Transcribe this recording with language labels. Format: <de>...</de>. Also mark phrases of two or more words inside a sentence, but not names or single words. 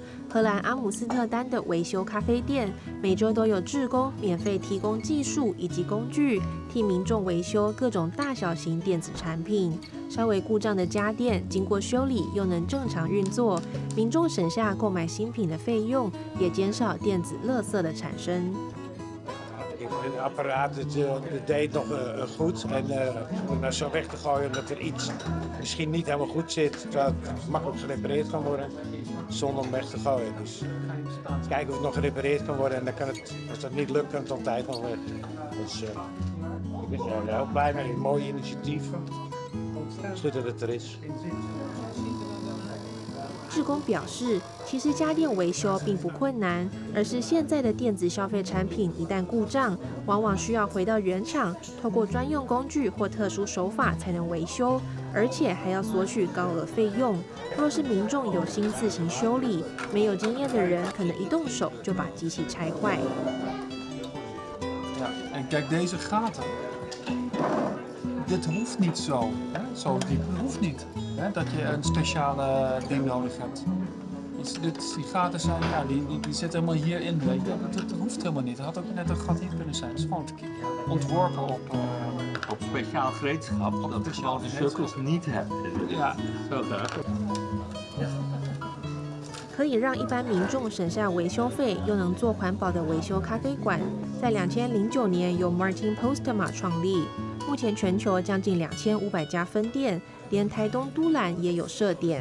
<zh>荷兰阿姆斯特丹的维修咖啡店每周都有志工免费提供技术以及工具，替民众维修各种大小型电子产品。稍微故障的家电经过修理又能正常运作，民众省下购买新品的费用，也减少电子垃圾的产生。</zh> <nl>Het apparaat deed nog goed. En om nou zo weg te gooien omdat er iets misschien niet helemaal goed zit, terwijl het makkelijk gerepareerd kan worden, zonder om weg te gooien. Dus kijken of het nog gerepareerd kan worden en dan kan het, als dat niet lukt, kan het altijd nog weg. Dus ik ben er heel blij mee, een mooi initiatief. Het is goed dat het er is.</nl> <zh>志工表示，其实家电维修并不困难，而是现在的电子消费产品一旦故障，往往需要回到原厂，透过专用工具或特殊手法才能维修，而且还要索取高额费用。若是民众有心自行修理，没有经验的人可能一动手就把机器拆坏。</zh> <nl>Ja, en kijk deze gaten. Dit hoeft niet zo, hè? Zo diep hoeft niet. Hè? Dat je een speciale ding nodig hebt. Die gaten zijn, ja, die zitten helemaal hierin, weet je. Dat hoeft helemaal niet. Er had ook net een gat hier kunnen zijn. Het is gewoon ontworpen op speciaal gereedschap, dat je al de cirkels niet hebt. Ja, zo graag.</nl> <zh>可以让一般民众省下维修费，又能做环保的维修咖啡馆，在2009年由 Martin Postma 创立。目前全球将近2500家分店，连台东都兰也有设点。</zh>